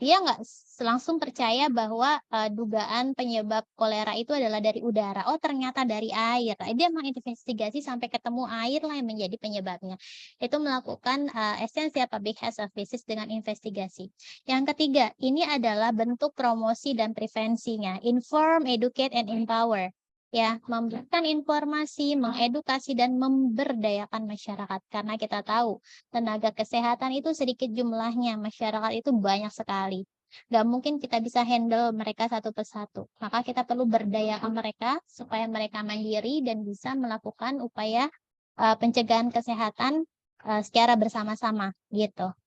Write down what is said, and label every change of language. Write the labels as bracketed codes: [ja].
[id] Dia nggak langsung percaya bahwa dugaan penyebab kolera itu adalah dari udara. Oh, ternyata dari air. Dia menginvestigasi sampai ketemu air lah yang menjadi penyebabnya. Itu melakukan [en] essential public health services [id] dengan investigasi. Yang ketiga, ini adalah bentuk promosi dan prevensinya. [en] Inform, educate, and empower. [id] Ya, memberikan informasi, mengedukasi, dan memberdayakan masyarakat. Karena kita tahu tenaga kesehatan itu sedikit jumlahnya, masyarakat itu banyak sekali. Gak mungkin kita bisa handle mereka satu persatu. Maka kita perlu berdayakan mereka supaya mereka mandiri dan bisa melakukan upaya pencegahan kesehatan secara bersama-sama gitu.